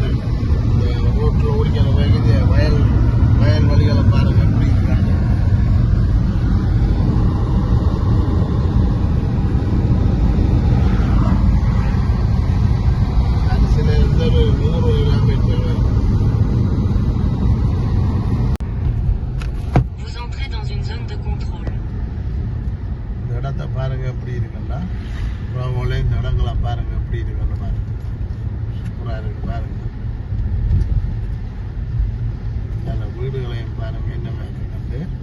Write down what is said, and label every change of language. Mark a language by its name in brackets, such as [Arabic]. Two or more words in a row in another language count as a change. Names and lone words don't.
[Tamil] இந்த ரோட்டில் ஓடிக்கிற வயல் வழிகளை பாருங்கள். எப்படி இருக்காங்க. அரிசியில் இருந்து ஒரு 100 கிலோமீட்டர். [French] Vous entrez dans une zone de contrôle. [Tamil] இந்த இடத்த பாருங்க எப்படி இருக்குன்னா. அப்புறம் இந்த இடங்களை பாருங்க எப்படி இருக்குன்னு பாருங்க. சூப்பராக இருக்கு பாருங்க. நல்ல வீடுகளையும் பாருங்க என்ன மாதிரி இருக்கு.